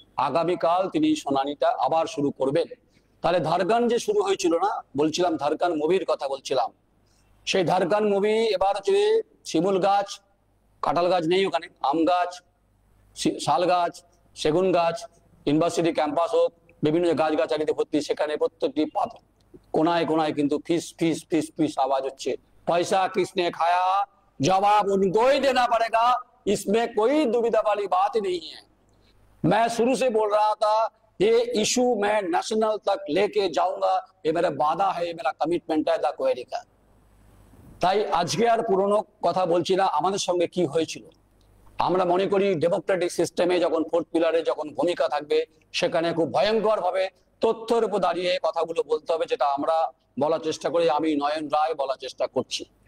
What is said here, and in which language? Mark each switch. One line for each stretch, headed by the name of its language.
Bangla: আগামীকাল তিনি শুনানিটা আবার শুরু করবেন। তাহলে ধারকান যে শুরু হয়েছিল না, বলছিলাম ধারকান মুভির কথা বলছিলাম, সেই ধারকান মুভি এবার হচ্ছে শিমুল গাছ, কাঁঠাল গাছ নেই ওখানে, আম গাছ, শাল গাছ, সেগুন গাছ, ইউনিভার্সিটি ক্যাম্পাস হোক, বিভিন্ন গাছগাছালিতে ভর্তি, সেখানে প্রত্যেকটি কোনায় কোনায় কিন্তু ফিস ফিস ফিস ফিস আওয়াজ হচ্ছে।
Hindi: पैसा किसने खाया, जवाब उनको ही देना पड़ेगा, इसमें कोई दुविधा वाली बात नहीं है। मैं शुरू से बोल रहा था ये इशू मैं नेशनल तक लेके जाऊंगा, ये मेरा वादा है, ये मेरा कमिटमेंट है द क्वेरी का।
Bangla: তাই আজকে আর পুরনো কথা বলছি না, আমাদের সঙ্গে কি হয়েছিল। আমরা মনে করি ডেমোক্রেটিক সিস্টেমে যখন ফোর্থ পিলারে যখন ভূমিকা থাকবে, সেখানে খুব ভয়ঙ্কর ভাবে তথ্যের উপর দাঁড়িয়ে কথাগুলো বলতে হবে, যেটা আমরা বলার চেষ্টা করি, আমি নয়ন রায় বলার চেষ্টা করছি।